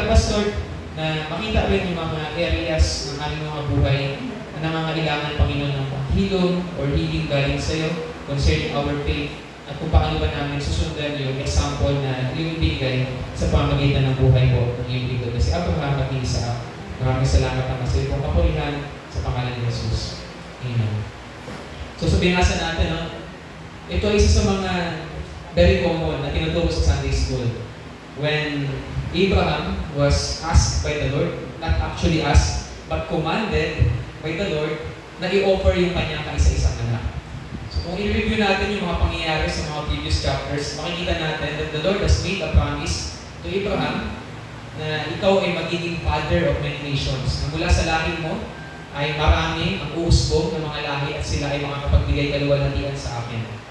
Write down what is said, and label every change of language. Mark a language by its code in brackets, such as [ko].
[en] Help us, Lord, [tl] na makita rin yung mga areas ng aming mga buhay na nangangailangan, Panginoon, ng hilong or healing galing sa iyo concerning our faith at kung paano ba namin susundan yung example na yung ibigay sa pamamagitan ng buhay po ng iyong lingkod na si Abraham at ni Isaac. Maraming salamat ang sa iyong kapurihan sa pangalan ni Jesus. Amen. So binasa natin, no? Ito ay isa sa mga very common na tinuturo sa Sunday school. [en] When Abraham was asked by the Lord, not actually asked, but commanded by the Lord [tl] na i-offer yung kanyang kaisa-isang anak. So kung i-review natin yung mga pangyayari sa mga previous chapters, makikita natin [en] that the Lord has made a promise to Abraham [tl] na ikaw ay magiging [en] father of many nations. [tl] Na mula sa lahi mo ay marami ang uusbong ng mga lahi at sila ay makakapagbigay kaluwalhatian sa akin.